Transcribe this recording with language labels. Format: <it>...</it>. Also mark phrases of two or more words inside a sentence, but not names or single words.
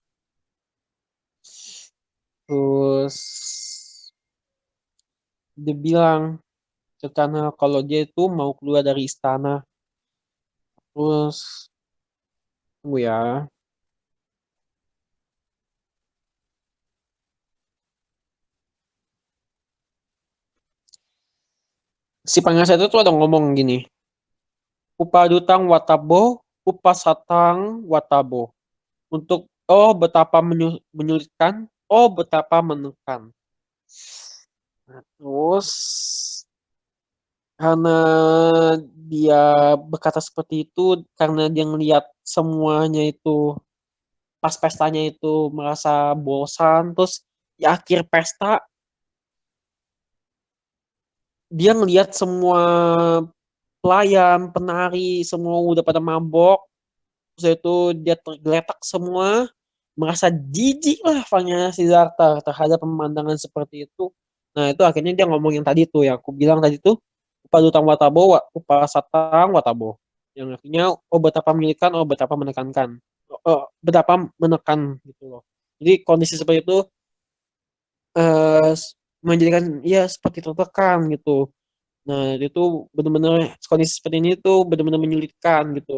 <id>Terus dia bilang ke Cana kalau dia itu mau keluar dari istana. Terus tunggu ya. Si penasihat itu ada ngomong gini.</id> <pi>Upadutang watabo, upasatang watabo.</pi> <id>Untuk oh betapa menyulitkan, oh betapa menekan. Nah, terus karena dia berkata seperti itu, karena dia ngelihat semuanya itu pas pestanya itu merasa bosan, terus di akhir pesta dia ngelihat semua pelayan, penari, semua udah pada mabok, terus itu dia tergeletak semua, merasa jijik lah Fanya Siddhartha terhadap pemandangan seperti itu. Nah itu akhirnya dia ngomong yang tadi tuh, yang aku bilang tadi tuh,</id> <pi>upadutang watabo, upasatang watabo.</pi> <id>Yang akhirnya, oh betapa menyulitkan, oh betapa menekankan. Betapa menekan gitu loh. Jadi kondisi seperti itu eh, menjadikan ya seperti tertekan gitu. Nah, itu benar-benar kondisi seperti ini tuh benar-benar menyulitkan gitu.</id>